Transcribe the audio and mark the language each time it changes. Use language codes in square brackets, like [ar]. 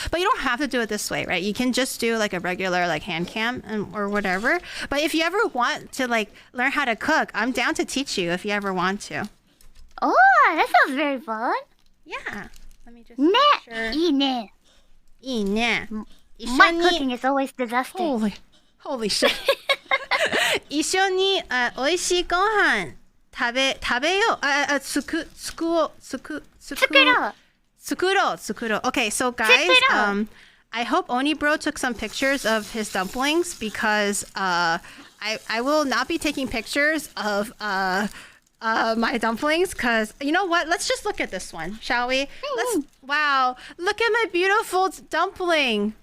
[en] But you don't have to do it this way, right? You can just do like a regular like hand cam or whatever. But if you ever want to like learn how to cook, I'm down to teach you if you ever want to. Oh, that sounds very fun. Yeah. Let me just make sure. [ja] いいね. いいね. [en] My cooking is always disaster. Holy shit. [ja] 一緒に美味しいご飯食べよう。作ろう. [en] Okay, so guys, I hope Onibro took some pictures of his dumplings because I will not be taking pictures of my dumplings because you know what? Let's just look at this one, shall we? Wow, look at my beautiful dumpling.